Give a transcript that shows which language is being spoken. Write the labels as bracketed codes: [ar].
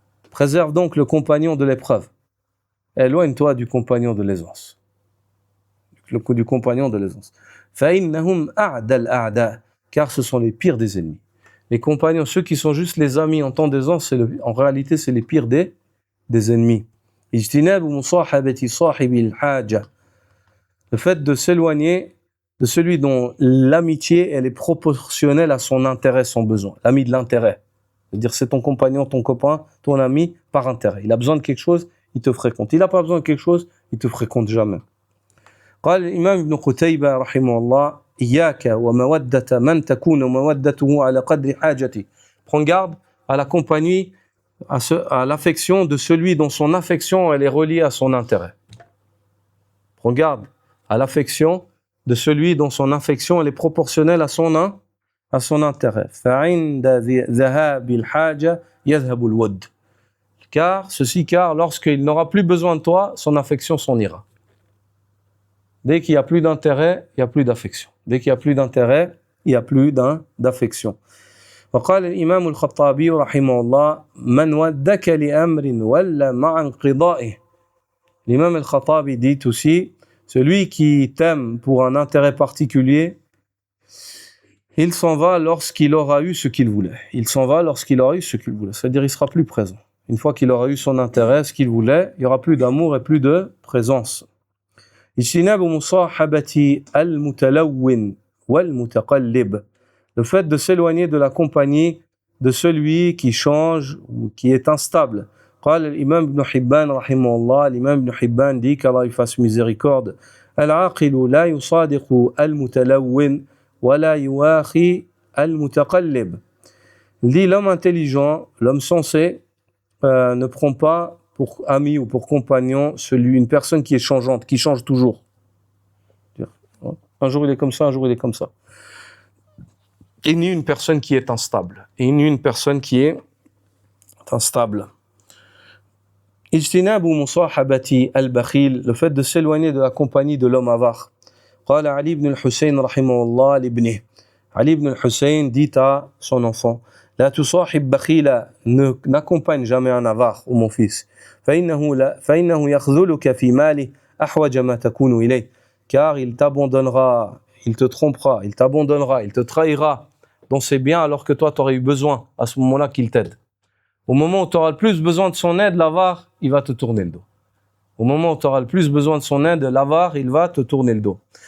[fr] Préserve donc le compagnon de l'épreuve. Éloigne-toi du compagnon de l'aisance. Du compagnon de l'aisance. [ar] فَإِنَّهُمْ أَعْدَى الْأَعْدَاءِ. [fr] Car ce sont les pires des ennemis. Les compagnons, ceux qui sont juste les amis en temps d'aisance, en réalité, c'est les pires des ennemis. [ar] اجتناب مصاحبة صاحب الحاجة. [fr] Le fait de s'éloigner de celui dont l'amitié elle est proportionnelle à son intérêt, son besoin. L'ami de l'intérêt. C'est-à-dire c'est ton compagnon, ton copain, ton ami par intérêt. Il a besoin de quelque chose, il te fréquente. Il n'a pas besoin de quelque chose, il te fréquente jamais. [ar] قال الإمام ابن قتيبة رحمه الله إياك ومودة من تكون مودته على قدر حاجته. [fr] Prends garde à la compagnie, à l'affection de celui dont son affection elle est reliée à son intérêt. Prends garde à l'affection de celui dont son affection elle est proportionnelle à son intérêt. [ar] فَعِنْدَ ذَهَابِ الْحَاجَةِ يَذْهَبُ الْوَدُّ. [fr] Car lorsqu'il n'aura plus besoin de toi, son affection s'en ira. Dès qu'il n'y a plus d'intérêt, il n'y a plus d'affection. Dès qu'il n'y a plus d'intérêt, il n'y a plus d'affection. [ar] وقال الإمام الخطابي رحمه الله من ودك لأمر ولا مع انقضائه. [fr] L'imam al-Khattabi dit aussi, celui qui t'aime pour un intérêt particulier, il s'en va lorsqu'il aura eu ce qu'il voulait. Il s'en va lorsqu'il aura eu ce qu'il voulait. C'est-à-dire il sera plus présent. Une fois qu'il aura eu son intérêt, ce qu'il voulait, il n'y aura plus d'amour et plus de présence. [ar] اجتناب مصاحبة المتلون والمتقلب. [fr] Le fait de s'éloigner de la compagnie de celui qui change ou qui est instable. [ar] قال الإمام ابن حبان رحمه الله, [fr] l'imam Ibn Hibban dit qu'Allah il fasse miséricorde. [ar] العاقل لا يصادق المتلون ولا يواخي المتقلب. [fr] Il dit l'homme intelligent, l'homme sensé ne prend pas pour ami ou pour compagnon une personne qui est changeante, qui change toujours. Un jour il est comme ça, un jour il est comme ça. Et ni une personne qui est instable. Et ni une personne qui est instable. [ar] اجتناب مصاحبة البخيل, [fr] le fait de s'éloigner de la compagnie de l'homme avare. [ar] قال علي بن الحسين رحمه الله لابنه. [fr] Ali ibn al-Hussein dit à son enfant, [ar] لا تصاحب بخيلا, [fr] n'accompagne jamais un avare, ô mon fils. [ar] فإنه يخذلك في ماله أحوج ما تكون إليه. [fr] Car il t'abandonnera, il te trompera, il t'abandonnera, il te trahira dans ses biens alors que toi tu aurais eu besoin à ce moment-là qu'il t'aide. Au moment où tu auras le plus besoin de son aide, l'avare, il va te tourner le dos. Au moment où tu auras le plus besoin de son aide, l'avare, il va te tourner le dos.